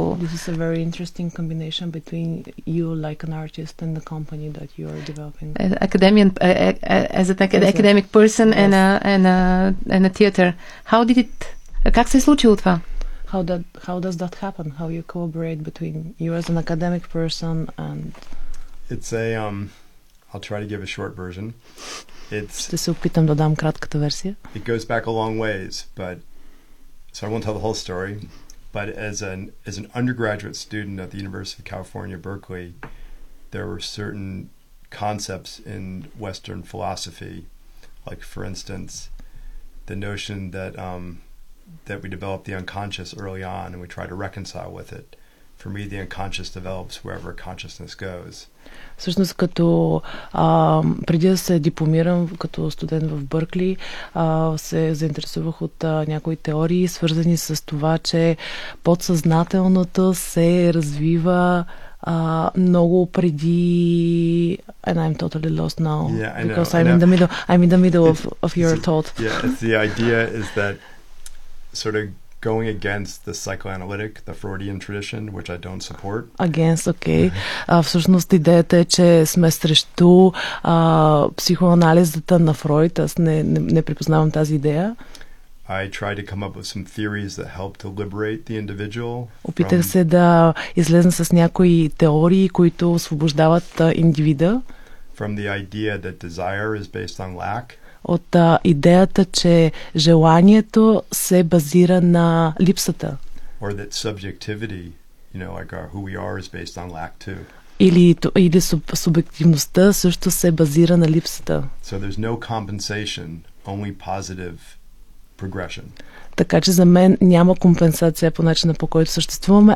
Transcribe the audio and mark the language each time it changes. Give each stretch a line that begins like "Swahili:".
English: This is a very interesting combination between you like an artist and the company that you are developing. As an academic person and a theater. How did it...
Bulgarian: Как се е случило това?
English: How does that happen? How you collaborate between you as an academic person and... It's a I'll try to give a short version.
Bulgarian: Ще се опитам да дам кратката версия.
English: It goes back a long ways, but so I won't tell the whole story, but as an undergraduate student at the University of California, Berkeley, there were certain concepts in Western philosophy, like for instance, the notion that that we develop the unconscious early on and we try to reconcile with it. For me, the unconscious develops wherever consciousness goes.
Bulgarian: Всъщност, като преди да се дипломирам като студент в Бъркли, се заинтересувах от някои теории, свързани с това, че подсъзнателното се развива много преди...
English: And I'm totally lost now. Yeah, because know, I'm in the middle of your thought. Yeah, it's the idea is that sort of going against the psychoanalytic, the Freudian tradition, which I don't support. Against, okay.
Bulgarian: Всъщност идеята е, че сме срещу психоанализата на Фройд. Аз не припознавам тази идея.
English: I tried to come up with some theories that help to liberate the individual.
Bulgarian: Опитах се да излезна с някои теории, които освобождават индивида.
English: From the idea that desire is based on lack.
Bulgarian: От идеята, че желанието се базира на липсата.
English: Or that subjectivity, you know, like who we are is based on lack too.
Bulgarian: Или субективността също се базира на липсата.
English: So there's no compensation, only positive progression.
Bulgarian: Така че за мен няма компенсация по начина, по който съществуваме, а